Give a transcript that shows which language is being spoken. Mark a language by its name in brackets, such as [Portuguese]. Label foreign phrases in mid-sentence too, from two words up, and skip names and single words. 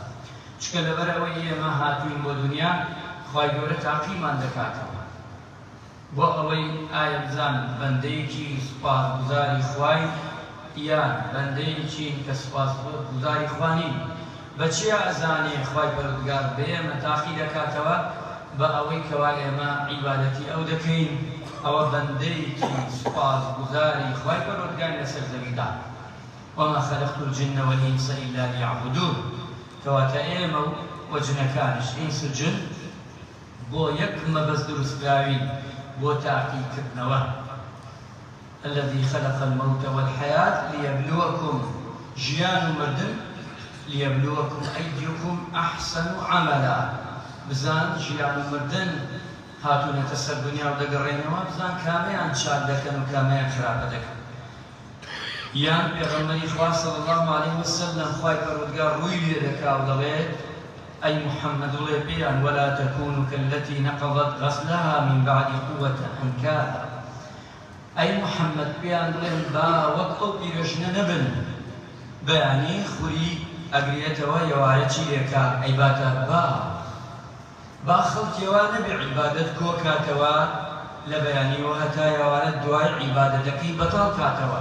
[Central Kurdish] چکە لەبەر ئەوەی ئێمە هاتووین بۆ دنیا خوای گەورە تاقیمان دەکاتەوە بۆ ئەوەی ئایا بزان بەندەیەکی سوپاسگوزاری خوای یان بەندەیەکین کە سوپاسگوزاری خوا نین. بەچی ئەزانێ خوای پەروەردگار بە ئێمە تاقی دەکاتەوە؟ بە ئەوەی کەوا ئێمە عیبادەتی ئەو دەکەین، ئەوە بەندەیەکی سوپاسگوزاری خوای پەروەردگار لەسەر زەویدا. [Arabic] وما خلقت الجن والإنس إلا ليعبدون. [Central Kurdish] کەواتە ئێمە و جنەکانش ئینس و جن بۆ یەک مەبەست دروستکراوین بۆ تاقیکردنەوە. [Arabic] الذي خلق الموت والحياة ليبلوكم [Central Kurdish] ژیان و مردن [Arabic] ليبلوكم أيكم أحسن عملا. [Central Kurdish] بزان ژیان و مردن هاتوونەتە سەر دنیا و دەگەڕێنەوە بزان کامیان چاک دەکەن و کامیان خراپە دەکەن. یان پێغەمبەری خوا [Arabic] صلی الله علیه وسلم [Central Kurdish] خوای پەروەردگار ڕووی لێ دەکا و دەڵێت ئەی محەممەد وڵێ پێیان [Arabic] ولا تكونوا كالتي نقضت غزلها من بعد قوة أنكاثا. [Central Kurdish] ئەی محەممەد پێیان بڵێن با وەک ئەو پیرۆژنە نەبن، بەیانی خوری ئەگرێتەوە یەوارەی لێکا عیبادە با خەڵکیەوە نەبێ عیبادەت کۆ کاتەوە لە بەیانیەوە هەتا یەوارە دوای عیبادەتەکەی بەتاڵ کاتەوە.